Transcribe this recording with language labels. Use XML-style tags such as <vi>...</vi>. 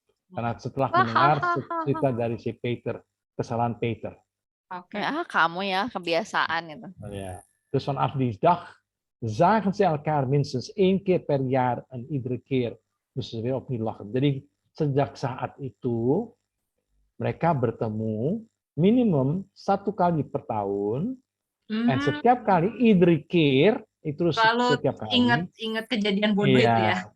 <id>Karena setelah mendengar cerita dari si Peter, kesalahan Peter. Oke. Kamu ya, kebiasaan itu.</id> <nl>Ja. Dus vanaf die dag zagen ze elkaar minstens 1 keer per jaar en iedere keer moesten ze weer opnieuw lachen.</nl> <id>Jadi sejak saat itu mereka bertemu minimum 1 kali per tahun,</id> <nl>en</nl> <id>setiap kali</id> <nl>iedere keer</nl> <id>itu setiap kali ingat kejadian bodoh itu ya.</id>